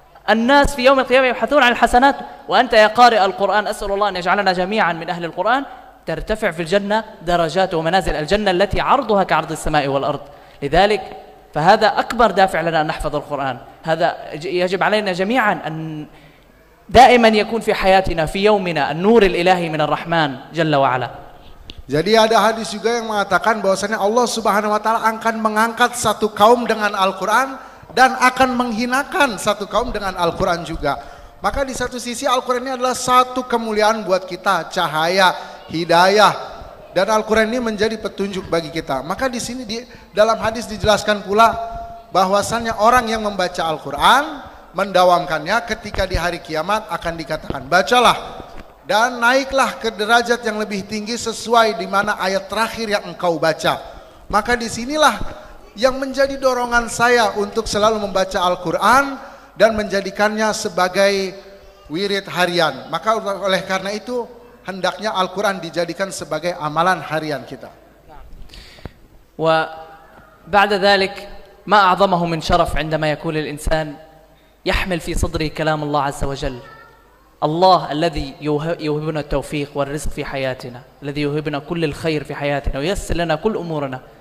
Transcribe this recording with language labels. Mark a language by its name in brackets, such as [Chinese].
[Arabic] الناس في يوم القيامة يبحثون عن الحسنات، وأنت يا قارئ القرآن أسأل الله أن يجعلنا جميعا من أهل القرآن ترتفع في الجنة درجات ومنازل، الجنة التي عرضها كعرض السماء والأرض. لذلك فهذا أكبر دافع لنا أن نحفظ القرآن. هذا يجب علينا جميعا أن دائما يكون في حياتنا في يومنا النور الإلهي من الرحمن جل وعلا. [Indonesian] Jadi ada hadis juga yang mengatakan bahwasanya Allah Subhanahu wa taala akan mengangkat satu kaum dengan Al-Qur'an dan akan menghinakan satu kaum dengan Al-Qur'an juga. Maka di satu sisi Al-Qur'an ini adalah satu kemuliaan buat kita, cahaya, hidayah, dan Al-Qur'an ini menjadi petunjuk bagi kita. Maka di sini dalam hadis dijelaskan pula bahwasannya orang yang membaca Al-Qur'an, mendawamkannya, ketika di hari kiamat akan dikatakan, bacalah dan naiklah ke derajat yang lebih tinggi sesuai di mana ayat terakhir yang engkau baca. Maka disinilah yang menjadi dorongan saya untuk selalu membaca Al-Quran dan menjadikannya sebagai wirid harian. Maka oleh karena itu hendaknya Al-Quran dijadikan sebagai amalan harian kita. [Arabic] وبعد ذلك ما أعظمه من شرف عندما يكون الإنسان يحمل في صدره كلام الله عز وجل. الله الذي يوهبنا التوفيق والرزق في حياتنا، الذي يوهبنا كل الخير في حياتنا وييسر لنا كل أمورنا.